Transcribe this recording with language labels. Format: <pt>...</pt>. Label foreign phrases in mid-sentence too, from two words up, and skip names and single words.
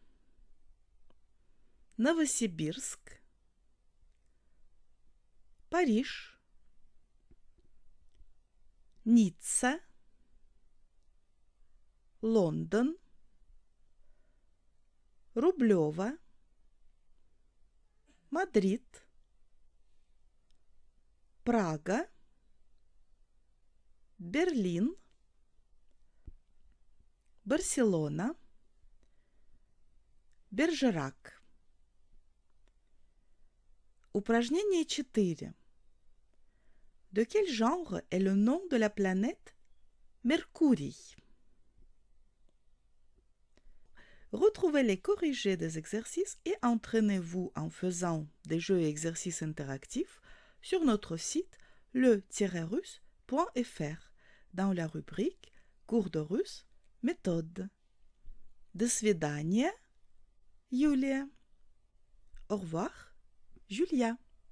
<ru>Новосибирск, Париж, Ницца, Лондон, Рублево, Мадрид, Прага, Берлин, Барселона, Бержерак. Упражнение 4.</ru> <fr>De quel genre est le nom de la planète Mercury? Retrouvez les corrigés des exercices et entraînez-vous en faisant des jeux et exercices interactifs sur notre site le-russe.fr dans la rubrique Cours de russe, méthode.</fr> <ru>До свидания, Юлия.</ru> <fr>Au revoir, Julia.</fr>